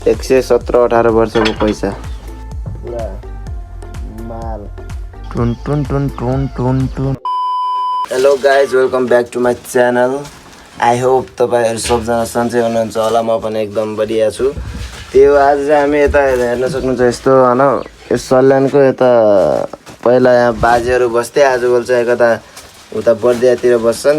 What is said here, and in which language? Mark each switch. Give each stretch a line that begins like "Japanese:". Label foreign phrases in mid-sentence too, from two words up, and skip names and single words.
Nepali: 117-18 वर्षको पैसा पुरा माल टुन टुन टुन टुन टुन टुन।
English: Hello guys, welcome back to my channel. I hope
Nepali: तपाईँहरू सबजना सन्चै हुनुहुन्छ होला। म पनि एकदम बढिया छु। त्यो आज चाहिँ हामी यता हेर्न सक्नुहुन्छ यस्तो होइन, यो सल्यानको यता पहिला यहाँ बाजेहरू बस्थे, आजकल चाहिँ कता उता बर्दियातिर बस्छन्।